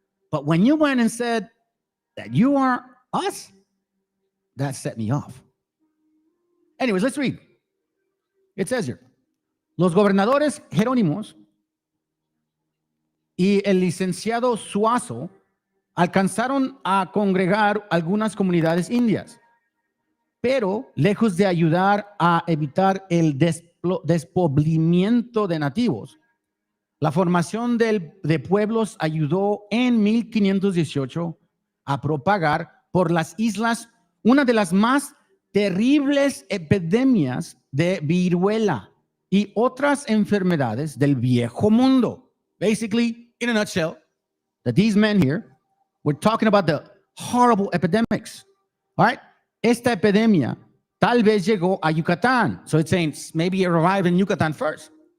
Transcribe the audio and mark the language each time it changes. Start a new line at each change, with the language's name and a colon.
English: But when you went and said that you are us, that set me off. Anyways, let's read. It says here,
Spanish: los gobernadores Jerónimos y el licenciado Suazo alcanzaron a congregar algunas comunidades indias, pero lejos de ayudar a evitar el despoblamiento de nativos, la formación de pueblos ayudó en 1518 a propagar por las islas una de las más terribles epidemias de viruela y otras enfermedades del viejo mundo.
English: Basically, in a nutshell, that these men here were talking about the horrible epidemics. All right?
Spanish: Esta epidemia tal vez llegó a Yucatán.
English: So it's saying maybe it arrived in Yucatán first.